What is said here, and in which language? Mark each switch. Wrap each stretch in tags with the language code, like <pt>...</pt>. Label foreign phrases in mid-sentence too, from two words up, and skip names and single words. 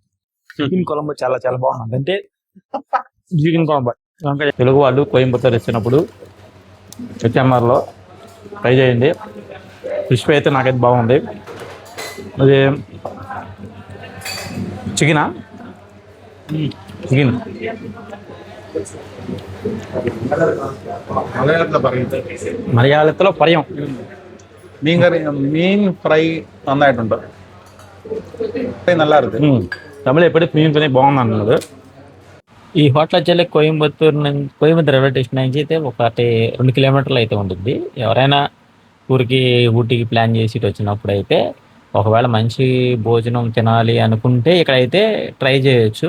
<te>చికెన్ కొలంబు చాలా బాగుంది. అంటే చికెన్ కొలంబు తెలుగు వాళ్ళు కోయంబత్తూరు వచ్చినప్పుడు హెచ్ఎంఆర్లో ట్రై చేయండి.</te> <en>fish fry</en> <te>అయితే నాకైతే బాగుంది. అది చికెన్</te> <ml>മലയാളത്തിലോ പറയും.</ml> <ta>மீன் ஃப்ரை നന്നായിട്ടുണ്ട്. நல்லா இருக்கு.</ta> <te>తమిళ ఎప్పుడు మీన్ ఫ్రై బాగుంది అన్నది. ఈ హోటల్ వచ్చే కోయంబత్తూరు రైల్వే స్టేషన్ నుంచి అయితే 2 కిలోమీటర్లు అయితే ఉంటుంది. ఎవరైనా ఊటీకి ప్లాన్ చేసి వచ్చినప్పుడు అయితే ఒకవేళ మంచి భోజనం తినాలి అనుకుంటే ఇక్కడైతే ట్రై చేయొచ్చు.</te>